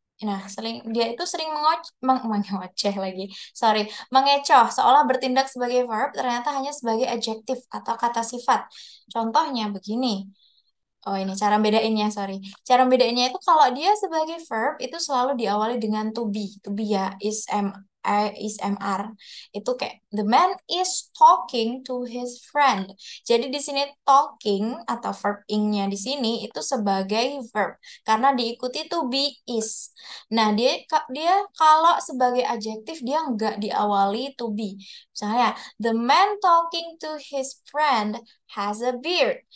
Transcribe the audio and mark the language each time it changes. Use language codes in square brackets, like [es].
[id] Nah, dia itu sering mengoceh lagi. Sorry, mengecoh seolah bertindak sebagai verb ternyata hanya sebagai adjektif atau kata sifat. Contohnya begini. Oh, ini cara bedainnya, sorry. Cara bedainnya itu kalau dia sebagai verb itu selalu diawali dengan to be. [en] To be ya, is MR. [id] Itu kayak [en] the man is talking to his friend. [id] Jadi di sini talking atau verb ing-nya di sini itu sebagai verb karena diikuti to be is. Nah, dia kalau sebagai adjektif dia nggak diawali to be. Misalnya, [en] the man talking to his friend has a beard.